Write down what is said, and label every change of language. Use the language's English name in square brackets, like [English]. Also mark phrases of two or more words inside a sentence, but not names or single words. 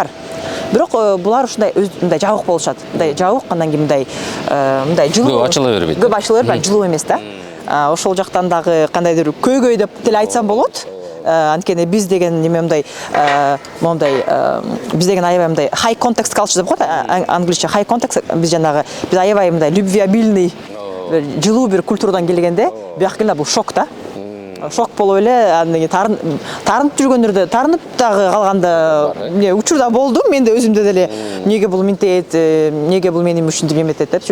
[Kyrgyz] Бирок булар ушундай мындай жабык болушат. Мындай жабык, андан кийин мындай жылуу. Көп ачыла бербейт. Көп ачыла бербейт, жылуу эмес да. Ошол жактан дагы кандайдыр көйгөй деп деле айтсам болот. Анткени биз деген неме мындай биз деген аябай мындай [English] high context culture [Kyrgyz] деп коет, англисче [English] high context, [Kyrgyz] биз аябай мындай любвеобильный жылуу бир культурадан келгенде, бияка келгенде бул шок да. Шок болуп эле, андан кийин тарынып жүргөндөрдө, тарынып дагы калганда учурда болду, менде өзүмдө деле неге бул минтет, неге бул менин ушинтип эметет депчи.